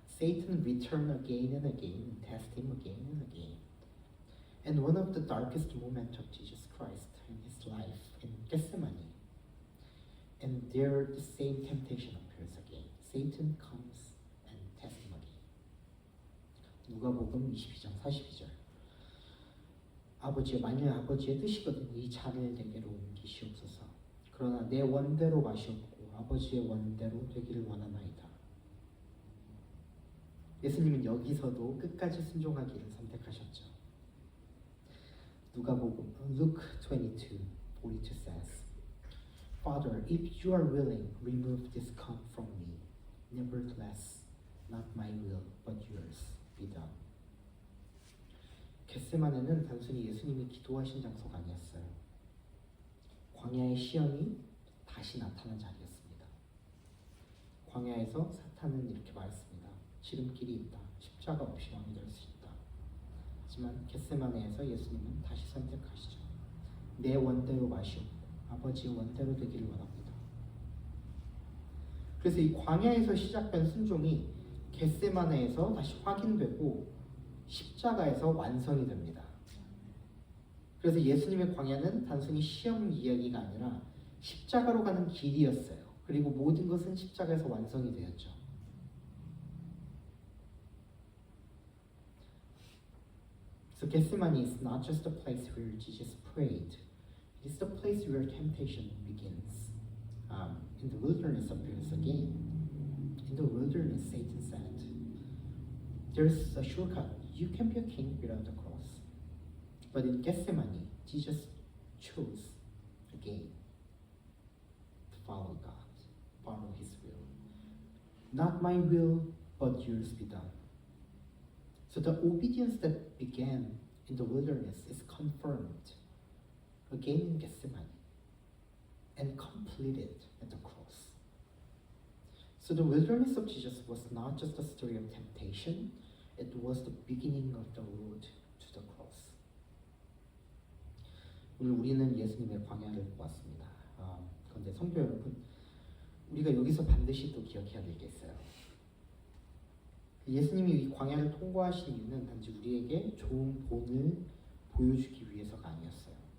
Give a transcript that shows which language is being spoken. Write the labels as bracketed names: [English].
[English] Satan returned again and again and tested him again and again. And one of the darkest moments of Jesus Christ in his life in Gethsemane. And there the same temptation appears again. Satan comes and tests him again. [Korean] 누가복음 22장 42절. 만일 아버지의 뜻이거든 이 잔을 내게로 옮기시옵소서. 그러나 내 원대로 마시옵고 아버지의 원대로 되기를 원하나이다. 예수님은 여기서도 끝까지 순종하기를 선택하셨죠. [English] 누가복음 Luke 22:42 says, Father, if you are willing, remove this cup from me. Nevertheless, not my will, but yours be done. [Korean] 겟세마네는 단순히 예수님이 기도하신 장소가 아니었어요. 광야의 시험이 다시 나타난 자리였습니다. 광야에서 사탄은 이렇게 말했습니다. 지름길이 있다. 십자가 없이 왕이 될 수 있다. 하지만 겟세마네에서 예수님은 다시 선택하시죠. 내 원대로 마시옵고 아버지의 원대로 되기를 원합니다. 그래서 이 광야에서 시작된 순종이 겟세마네에서 다시 확인되고 십자가에서 완성이 됩니다. 그래서 예수님의 광야는 단순히 시험 이야기가 아니라 십자가로 가는 길이었어요. 그리고 모든 것은 십자가에서 완성이 되었죠. [English] So Gethsemane is not just a place where Jesus prayed. It is the place where temptation begins. In the wilderness appears again. In the wilderness, Satan said, there's a shortcut. You can be a king without the cross. But in Gethsemane, Jesus chose again. follow God, follow His will. Not my will, but yours be done. So the obedience that began in the wilderness is confirmed again in Gethsemane and completed at the cross. So the wilderness of Jesus was not just a story of temptation, it was the beginning of the road to the cross. [Korean] 오늘 우리는 예수님의 광야를 보았습니다. 그런데 성도 여러분, 우리가 여기서 반드시 또 기억해야 될 게 있어요. 예수님이 이 광야를 통과하신 이유는 단지 우리에게 좋은 본을 보여주기 위해서가 아니었어요.